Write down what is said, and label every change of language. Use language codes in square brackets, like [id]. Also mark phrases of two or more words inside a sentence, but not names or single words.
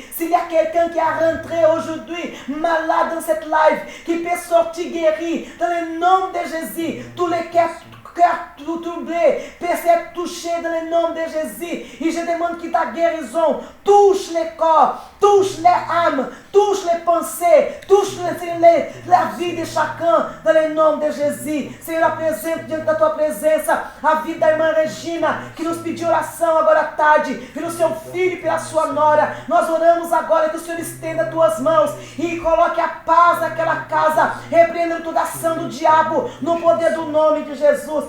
[fr] S'il y a quelqu'un qui a rentré aujourd'hui malade dans cette live, qui peut sortir guéri dans le nom de Jésus, tous les cœurs troublés peuvent être touchés dans le nom de Jésus. Et je demande que ta guérison touche les corps, touche les âmes, touche les pensées, touche la vie de chacun dans le nom de Jésus. [pt] Senhor, apresento diante da tua presença a vida da irmã Regina, que nos pediu oração agora à tarde, pelo seu filho e pela sua nora. Nós oramos agora que o Senhor estenda as tuas mãos e coloque a paz naquela casa, repreendendo toda ação do diabo no poder do nome de Jesus.